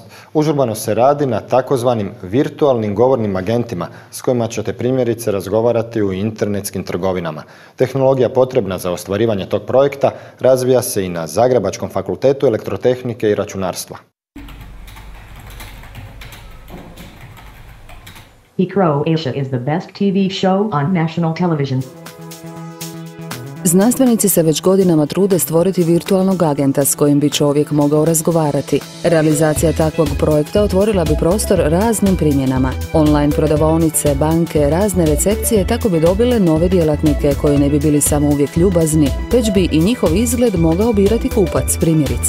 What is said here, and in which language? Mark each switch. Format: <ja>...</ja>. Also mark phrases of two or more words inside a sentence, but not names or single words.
<hr>Užurbano se radi na takozvanim virtualnim govornim agentima s kojima ćete primjerice razgovarati u internetskim trgovinama. Tehnologija potrebna za ostvarivanje tog projekta razvija se i na Zagrebačkom fakultetu elektrotehnike i računarstva.</hr> <en>Croatia is the best TV show on national television.</en> <hr>Znanstvenici se već godinama trude stvoriti virtualnog agenta s kojim bi čovjek mogao razgovarati. Realizacija takvog projekta otvorila bi prostor raznim primjenama. Online prodavaonice, banke, razne recepcije tako bi dobile nove djelatnike koji ne bi bili samo uvijek ljubazni, već bi i njihov izgled mogao birati kupac, primjerice.</hr>